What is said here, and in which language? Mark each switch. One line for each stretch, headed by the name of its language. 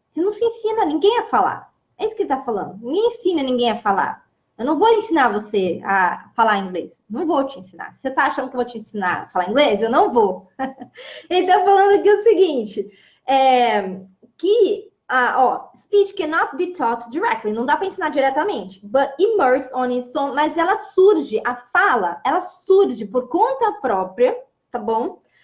Portuguese: Você não se ensina ninguém a falar. É isso que ele está falando. Ninguém ensina ninguém a falar. Eu não vou ensinar você a falar inglês. Não vou te ensinar. Você está achando que eu vou te ensinar a falar inglês? Eu não vou. Ele está falando aqui o seguinte, que
English: Speech cannot be taught directly.
Portuguese: Não dá para ensinar diretamente.
English: But emerges on its own.
Portuguese: Mas ela surge, a fala, ela surge por conta própria, tá bom?